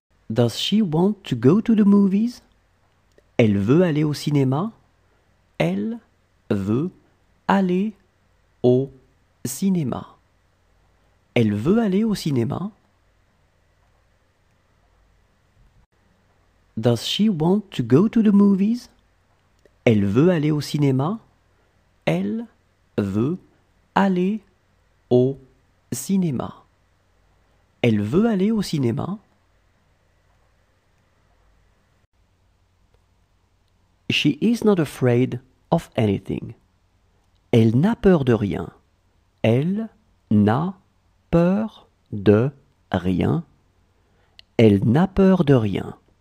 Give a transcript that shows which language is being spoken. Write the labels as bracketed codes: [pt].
[en] Does she want to go to the movies? [fr] Elle veut aller au cinéma. Elle veut aller au cinéma. Elle veut aller au cinéma. [en] Does she want to go to the movies? [fr] Elle veut aller au cinéma. Elle veut aller au cinéma. Elle veut aller au cinéma. [en] She is not afraid of anything. [fr] Elle n'a peur de rien. Elle n'a peur de rien. Elle n'a peur de rien.